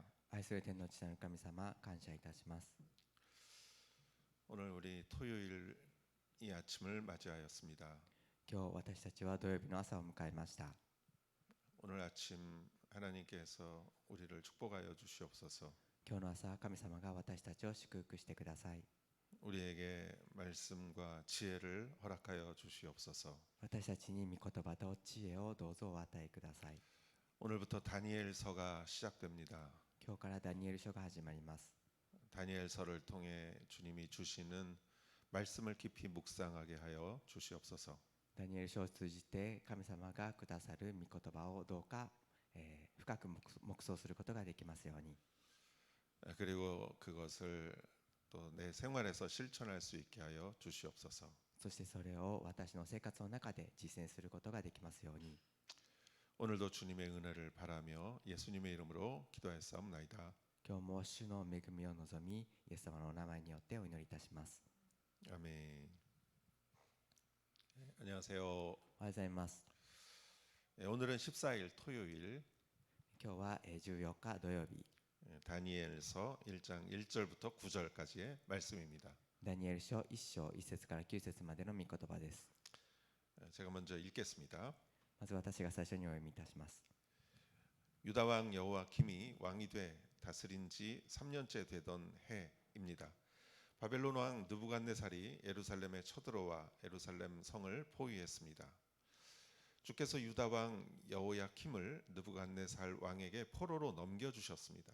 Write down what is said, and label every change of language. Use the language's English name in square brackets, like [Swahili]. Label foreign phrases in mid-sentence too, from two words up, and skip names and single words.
[Japanese] 愛する天の父なる神様、感謝いたします。 [Korean] 오늘 우리 토요일 이 아침을 맞이하였습니다. [Japanese] 今日私たちは土曜日の朝を迎えました。 [Korean] 오늘 아침 하나님께서 우리를 축복하여 주시옵소서. [Japanese] 今日の朝、神様が私たちを祝福してください。 [Korean] 우리에게 말씀과 지혜를 허락하여 주시옵소서. [Japanese] 私たちに御言葉と知恵をどうぞお与えください。 [Korean] 오늘부터 다니엘서가 시작됩니다. [Japanese] 今日からダニエル書が始まります。 [Korean] 다니엘서를 통해 주님이 주시는 말씀을 깊이 묵상하게 하여 주시옵소서. [Japanese] ダニエル書を通じて神様がくださる御言葉をどうか、深く黙想することができますように。 [Korean] 그리고 그것을 또 내 생활에서 실천할 수 있게 하여 주시옵소서. [Japanese] そしてそれを私の生活の中で実践することができますように。 [Korean] 오늘도 주님의 은혜를 바라며 예수님의 이름으로 기도하였사옵나이다. [Japanese] 今日も主の恵みを望み、イエス様のお名前によってお祈りいたします。 [Korean] 아멘. 안녕하세요. [Japanese] おはようございます。 [Korean] 오늘은 14일 토요일 [Japanese] 今日は14日土曜日、 [Korean] 다니엘서 1장 1절부터 9절까지의 말씀입니다. [Japanese] ダニエル書1章1節から9節までの御言葉です。 [Korean] 제가 먼저 읽겠습니다. [Japanese] まず私が最初にお読みいたします。 [Korean] 유다 왕 여호와킴이 왕이 돼 다스린 지 3년째 되던 해입니다. 바벨론 왕 느부갓네살이 예루살렘에 쳐들어와 예루살렘 성을 포위했습니다. 주께서 유다 왕 여호야킴을 느부갓네살 왕에게 포로로 넘겨주셨습니다.